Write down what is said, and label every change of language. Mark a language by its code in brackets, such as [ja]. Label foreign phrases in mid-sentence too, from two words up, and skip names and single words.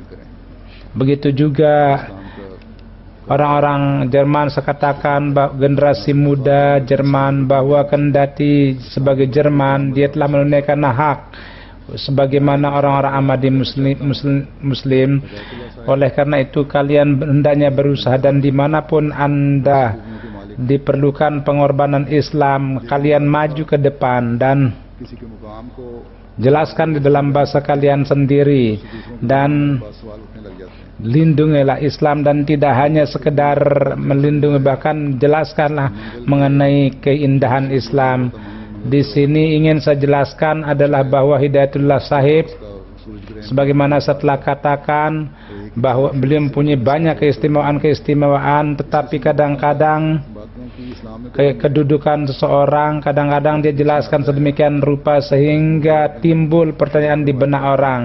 [id] Begitu juga orang-orang Jerman sekatakan generasi muda Jerman bahwa kendati sebagai Jerman dia telah menunaikan hak sebagaimana orang-orang Ahmadi muslim. Oleh karena itu kalian hendaknya berusaha, dan dimanapun anda diperlukan pengorbanan Islam, kalian maju ke depan dan [ur] کسی کے مقام کو [id] jelaskan di dalam bahasa kalian sendiri, dan [ur] پاس سوال اٹھنے لگ جاتے ہیں. [id] lindungilah Islam, dan tidak hanya sekedar melindungi, bahkan jelaskanlah mengenai keindahan Islam. Di sini ingin saya jelaskan adalah bahwa Hidayatullah Sahib sebagaimana setelah katakan bahwa beliau mempunyai banyak keistimewaan, tetapi kadang-kadang kedudukan seseorang kadang-kadang dia jelaskan sedemikian rupa sehingga timbul pertanyaan di benak orang.